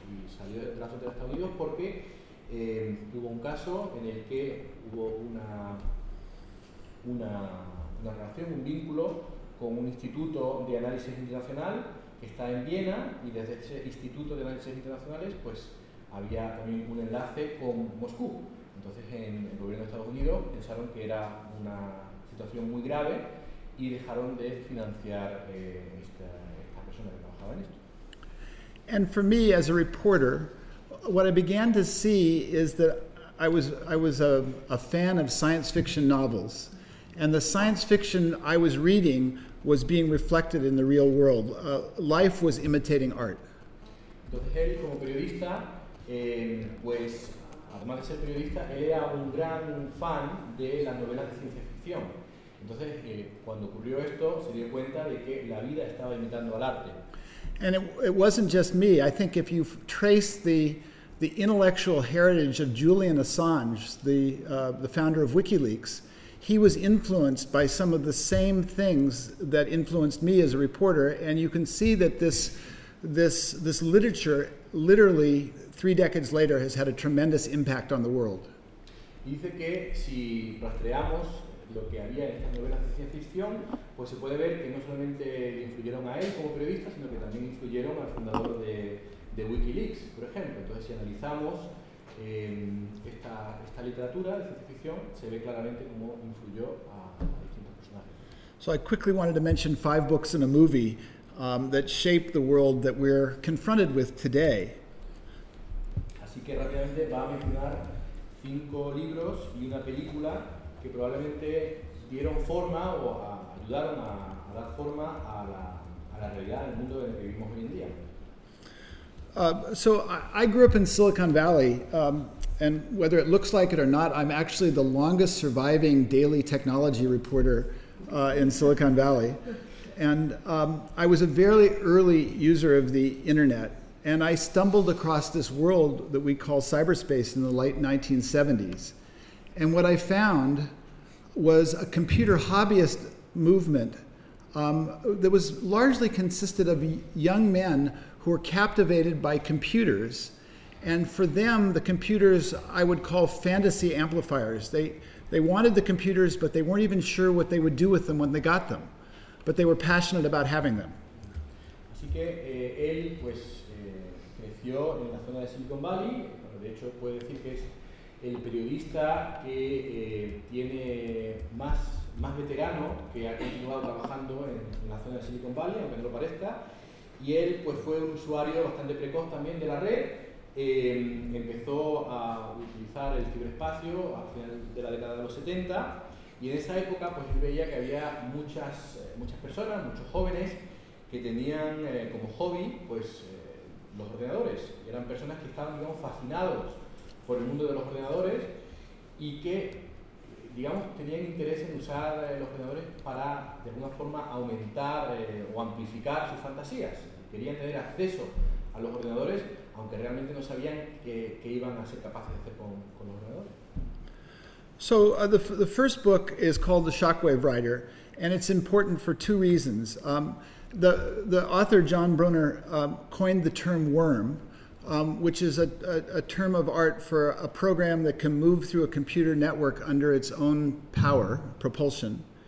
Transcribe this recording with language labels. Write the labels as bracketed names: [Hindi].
[Spanish] Y salió de las fronteras de Estados Unidos porque hubo un caso en el que hubo una relación, un vínculo con un instituto de análisis internacional que está en Viena, y desde ese instituto de análisis internacionales pues había también un enlace con Moscú. Entonces, en el gobierno de Estados Unidos pensaron que era una situación muy grave y dejaron de financiar esta persona que trabajaba en esto. [English] And for me, as a reporter, what I began to see is that I was a fan of science fiction novels, and the science fiction I was reading was being reflected in the real world. Life was imitating art. [Spanish] Entonces él, como periodista, pues además de ser periodista, era un gran fan de las novelas de ciencia ficción. Entonces, cuando ocurrió esto, se dio cuenta de que la vida estaba imitando al arte. [English] And it wasn't just me. I think if you trace the intellectual heritage of Julian Assange, the founder of WikiLeaks, he was influenced by some of the same things that influenced me as a reporter, and you can see that this literature, literally three decades later, has had a tremendous impact on the world. [Spanish] Dice que si rastreamos lo que había en estas novelas de ciencia ficción, pues se puede ver que no solamente influyeron a él como periodista, sino que también influyeron al fundador de WikiLeaks, por ejemplo. Entonces, si analizamos esta literatura de ciencia ficción, se ve claramente cómo influyó a distintos personajes. [English] So I quickly wanted to mention five books and a movie that shaped the world that we're confronted with today. [Spanish] Así que rápidamente va a mencionar cinco libros y una película que probablemente dieron forma o ayudaron a dar forma a la realidad del mundo en el que vivimos hoy en día. [English] So I grew up in Silicon Valley, and whether it looks like it or not, I'm actually the longest surviving daily technology reporter in Silicon Valley. And I was a very early user of the internet, and I stumbled across this world that we call cyberspace in the late 1970s. And what I found was a computer hobbyist movement that was largely consisted of young men who were captivated by computers. And for them, the computers I would call fantasy amplifiers. They wanted the computers, but they weren't even sure what they would do with them when they got them. But they were passionate about having them. [Spanish] Así que él pues creció en la zona de Silicon Valley. De hecho, puede decir que es el periodista que tiene más veterano que ha continuado trabajando en la zona de Silicon Valley, aunque no lo parezca. Y él pues fue un usuario bastante precoz también de la red. Empezó a utilizar el ciberespacio al final de la década de los 70. Y en esa época, pues él veía que había muchas personas, muchos jóvenes, que tenían como hobby pues los ordenadores. Eran personas que estaban, digamos, fascinados por el mundo de los ordenadores y que, digamos, tenían interés en usar los ordenadores para, de alguna forma, aumentar o amplificar sus fantasías. Querían tener acceso a los ordenadores, aunque realmente no sabían qué iban a ser capaces de hacer con los ordenadores. [English] So the first book is called The Shockwave Rider, and it's important for two reasons. The author, John Brunner, coined the term worm, which is a term of art for a program that can move through a computer network under its own power, propulsion.